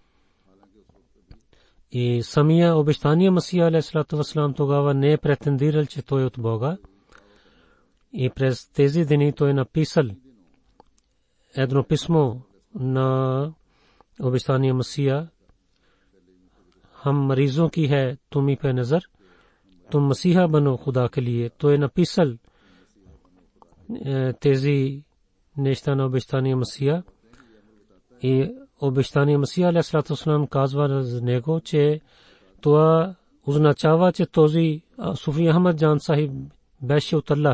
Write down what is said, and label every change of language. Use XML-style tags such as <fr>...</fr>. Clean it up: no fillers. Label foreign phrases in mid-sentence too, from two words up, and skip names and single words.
<bg>И самия обещания Масия</bg> <ar>عليه الصلاة والسلام</ar> <bg>тогава не е претендирал, че той е от Бога. И през тези дни той написал едно писмо на обещания Масия:</bg> <ur>ہم مریضوں کی ہے تمہی پہ نظر، تم مسیحا بنو خدا کے لیے.</ur> <bg>तो написал тези неща на обещания Масия. И обещания Масия</bg> <ar>عليه الصلاة والسلام</ar> <bg>казва за него, че това означава, че този Суфи Ахмад Джан Сахиб беше от Аллах.</bg>